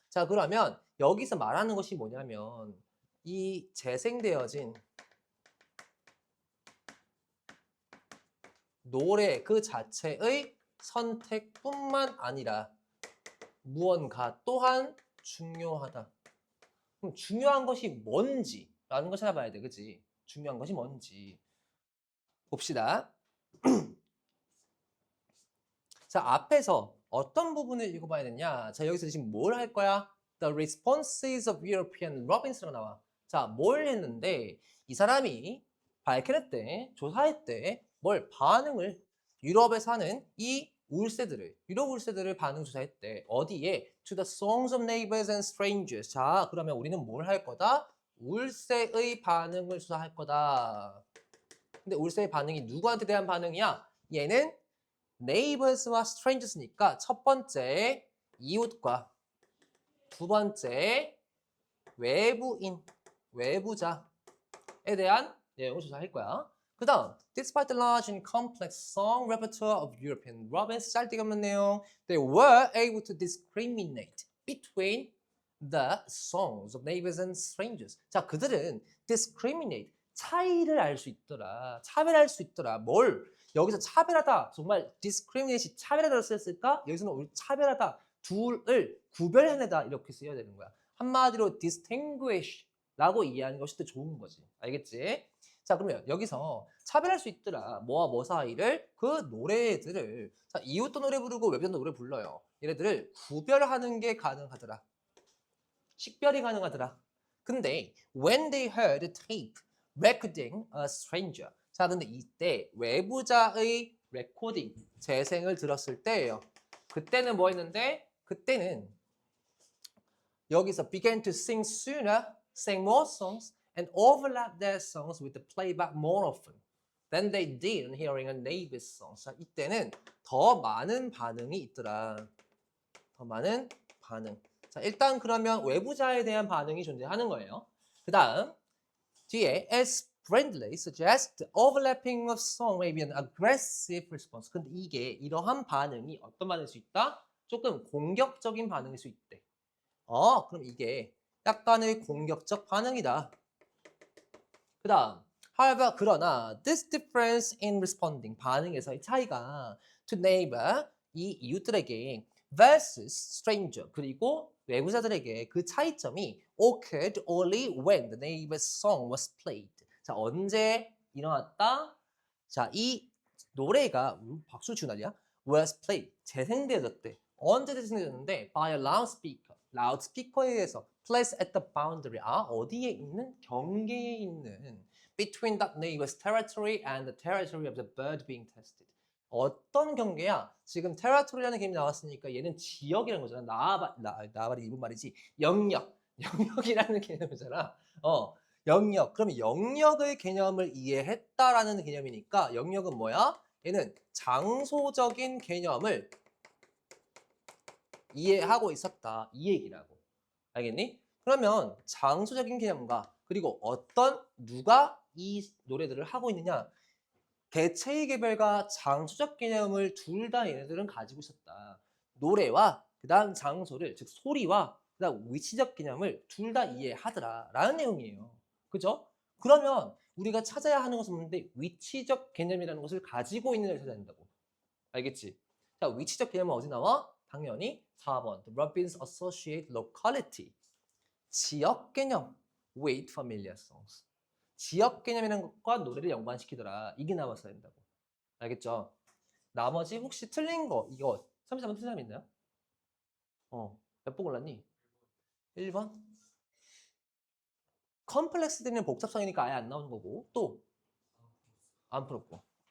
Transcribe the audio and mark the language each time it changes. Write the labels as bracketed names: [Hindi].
[Korean] 자, 그러면 여기서 말하는 것이 뭐냐면 이 재생되어진 노래 그 자체의 선택뿐만 아니라 무언가 또한 중요하다. 그럼 중요한 것이 뭔지라는 걸 찾아봐야 돼, 그치? 중요한 것이 뭔지 봅시다. 자, 앞에서 어떤 부분을 읽어봐야 되냐? 자, 여기서 지금 뭘 할 거야? [English] The responses of European Robbins [Korean] 라고 나와. 자, 뭘 했는데 이 사람이 밝혀냈대, 조사했대, 뭘 반응을 유럽에 사는 이 울세들을, 유럽 울세들을 반응 조사했대. 어디에? [English] To the songs of neighbors and strangers. [Korean] 자, 그러면 우리는 뭘 할 거다? 울세의 반응을 조사할 거다. 근데 울세의 반응이 누구한테 대한 반응이야? 얘는 neighbors와 strangers니까 첫 번째 이웃과 두 번째 외부인, 외부자에 대한 내용을 조사할 거야. 그 다음, [English] despite the large and complex song repertoire of European Robins, [Korean] 짤데기 없는 내용, [English] they were able to discriminate between the songs of neighbors and strangers. [Korean] 자, 그들은 discriminate, 차이를 알 수 있더라. 차별할 수 있더라. 뭘? 여기서 차별하다, 정말 discriminate이 차별하다로 쓰였을까? 여기서는 우리 차별하다, 둘을 구별해내다 이렇게 쓰여야 되는 거야. 한마디로 distinguish라고 이해하는 것이 더 좋은 거지. 알겠지? 자, 그러면 여기서 차별할 수 있더라. 뭐와 뭐 사이를? 그 노래들을. 자, 이웃도 노래 부르고 외부도 노래 불러요. 얘네들을 구별하는 게 가능하더라. 식별이 가능하더라. 근데 [English] when they heard the tape recording a stranger. [Korean] 자, 근데 이때 외부자의 레코딩, 재생을 들었을 때예요. 그때는 뭐 했는데? 그때는 여기서 [English] began to sing sooner, sang more songs, and overlap their songs with the playback more often than they did on hearing a neighbor's song. [Korean] 자, 이때는 더 많은 반응이 있더라. 더 많은 반응. 자, 일단 그러면 외부자에 대한 반응이 존재하는 거예요. 그 다음 뒤에 [English] as friendly suggests the overlapping of song may be an aggressive response. [Korean] 근데 이게 이러한 반응이 어떤 반응일 수 있다? 조금 공격적인 반응일 수 있대. 그럼 이게 약간의 공격적 반응이다. 그 다음 [English] however, [Korean] 그러나 [English] this difference in responding, [Korean] 반응에서의 차이가 [English] to neighbor, [Korean] 이 이웃들에게 [English] versus stranger, [Korean] 그리고 외부자들에게 그 차이점이 [English] occurred only when the neighbor's song was played. [Korean] 자, 언제 일어났다? 자, 이 노래가 박수 치고 난리야? [English] was played, [Korean] 재생되어졌대. 언제 재생되어졌는데? [English] by a loudspeaker, [Korean] 라우드스피커에 의해서 [English] placed at the boundary, [Korean] 어디에 있는? 경계에 있는 [English] between that neighbor's territory and the territory of the bird being tested. [Korean] 어떤 경계야? 지금 territory라는 개념이 나왔으니까 얘는 지역이라는 거잖아. 나와바리 일본 말이지. 영역. 영역이라는 개념이잖아. 영역. 그럼 영역의 개념을 이해했다라는 개념이니까 영역은 뭐야? 얘는 장소적인 개념을 이해하고 있었다. 이 얘기라고. 알겠니? 그러면 장소적인 개념과 그리고 누가 이 노래들을 하고 있느냐? 개체의 개별과 장소적 개념을 둘 다 얘네들은 가지고 있었다. 노래와 그 다음 장소를, 즉 소리와 그 다음 위치적 개념을 둘 다 이해하더라 라는 내용이에요. 그죠? 그러면 우리가 찾아야 하는 것은 뭔데? 위치적 개념이라는 것을 가지고 있는 걸 찾아야 된다고. 알겠지? 자, 위치적 개념은 어디 나와? 당연히 4번. [English] The Robbins associate locality. [Korean] 지역 개념 [English] with familiar songs. [Korean] 지역 개념이라는 것과 노래를 연관시키더라. 이게 나왔어야 된다고. 알겠죠? 나머지 혹시 틀린 거 이거 34번 틀린 사람 있나요? 몇 번 골랐니? 1번? 컴플렉스들은 복잡성이니까 아예 안 나오는 거고 또 안 풀었고.